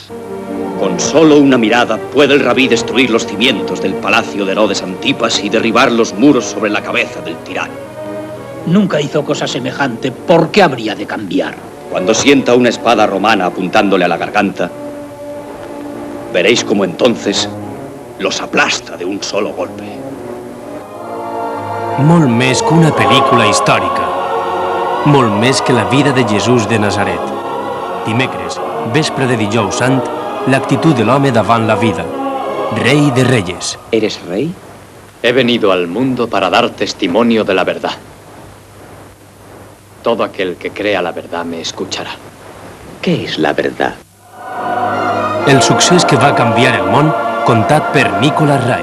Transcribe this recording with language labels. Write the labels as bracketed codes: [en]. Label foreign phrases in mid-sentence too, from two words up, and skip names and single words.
[es] Con solo una mirada puede el rabí destruir los cimientos del palacio de Herodes Antipas y derribar los muros sobre la cabeza del tirano. Nunca hizo cosa semejante. ¿Por qué habría de cambiar? Cuando sienta una espada romana apuntándole a la garganta, veréis cómo entonces los aplasta de un solo golpe. [ca] Molt més que una pel·lícula històrica. Molt més que la vida de Jesús de Nazaret. Dimecres, vespre de dijous sant, l'actitud de l'home davant la vida. [es] Rey de reyes. ¿Eres rey? He venido al mundo para dar testimonio de la verdad. Todo aquel que crea la verdad me escuchará. ¿Qué es la verdad? [ca] El succés que va canviar el món, contat per Nicolas Ray.